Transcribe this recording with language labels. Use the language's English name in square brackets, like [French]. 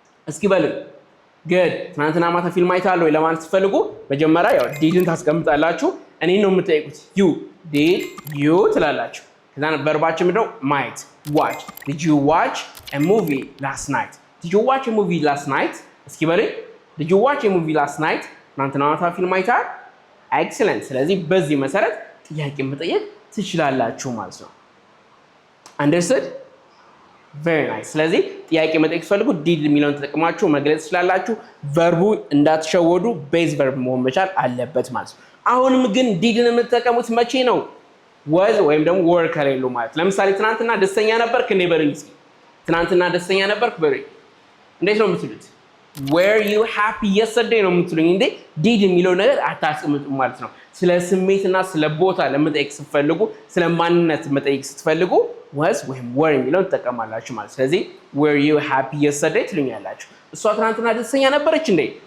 [Amharic] እስኪ በሉኝ። good ትናንትና ማታ ፊልም አይተሃል ወይ ለማለት ስትፈልጉ መጀመሪያ ያው ዲድን ታስቀምጣላችሁ። እኔን ነው የምትጠይቁት። [English] did you [Amharic] ትላላችሁ። ከዛ ቨርባችን ምንድነው? [English] might watch did you watch a movie last night? did you watch a movie last night? [Amharic] እስኪ በሉኝ። [English] did you watch a movie last night? [Amharic] ትናንትና ማታ ፊልም አይተሃል? [English] excellent [Amharic] ስለዚህ በዚህ መሰረት ጥያቄ መጠየቅ ትችላላችሁ ማለት ነው። understood? [English] very nice [Amharic] ስለዚህ ጥያቄ መጠየቅ ስትፈልጉ ዲድ የሚለውን ተጠቅማችሁ መግለጽ ትችላላችሁ። ቨርቡ እንዳትሸወዱ ቤዝ ቨርብ መሆን መቻል አለበት ማለት ነው። አሁንም ግን ዲድን የምትጠቀሙት መቼ ነው? was ወይም ደግሞ were ከሌሉ ማለት ለምሳሌ ትናንትና ደስተኛ ነበርክ እንዴ በሉኝ እስኪ። ትናንትና ደስተኛ ነበርክ በሉኝ። እንዴት ነው የምትሉት? [English] were you happy yesterday [Amharic] ነው የምትሉኝ እንዴ? ዲድ የሚለው ነገር አታስቀምጡ ማለት ነው። ስለ ስሜትና ስለ ቦታ ለመጠየቅ ስትፈልጉ፣ ስለ ማንነት መጠየቅ ስትፈልጉ was ወይም were የሚለውን ተጠቀማላችሁ ማለት። ስለዚህ [English] were you happy yesterday [Amharic] ትሉኛላችሁ። እሷ ትናንትና ደስተኛ ነበረች እንዴ?